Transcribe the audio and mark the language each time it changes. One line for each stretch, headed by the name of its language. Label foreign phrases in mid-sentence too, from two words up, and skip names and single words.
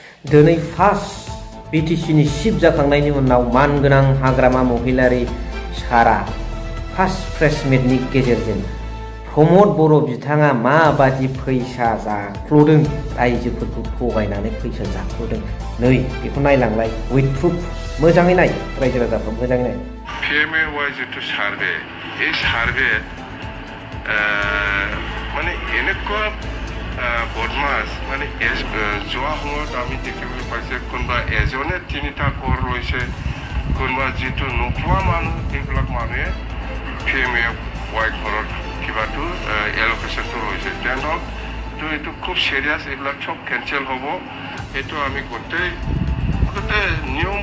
Bodo: दिनै फार्स्ट बिटिसिनि चिफ जाखांनायनि उनाव मानगोनां हाग्रामा महिलारि सारा फार्स्ट प्रेस मिटनि गेजेरजों प्रमद बर' बिथाङा माबादि फैसा जाख्ल'दों रायजोफोरखौ थगायनानै फैसा जाख्ल'दों नै बेखौ नायलांलाय
English: with proof
Bodo: मोजाङै नाय रायजो राजाफोर मोजाङै नाय
Assamese: PMAY जितु सार्भे এই সার্ভে মানে এনেকুৱা বদমাছ মানে যোৱা সময়ত আমি দেখিবলৈ পাইছে কোনোবা এজনে 3টা ঘৰ লৈছে কোনোবা যিটো নোপোৱা মানুহ এইবিলাক মানুহে PMAY ঘৰত কিবাটো এলোকেশ্যনটো লৈছে তেনেহ'লে তো এইটো খুব চিৰিয়াছ এইবিলাক চব কেঞ্চেল হ'ব এইটো আমি গোটেই নিয়ম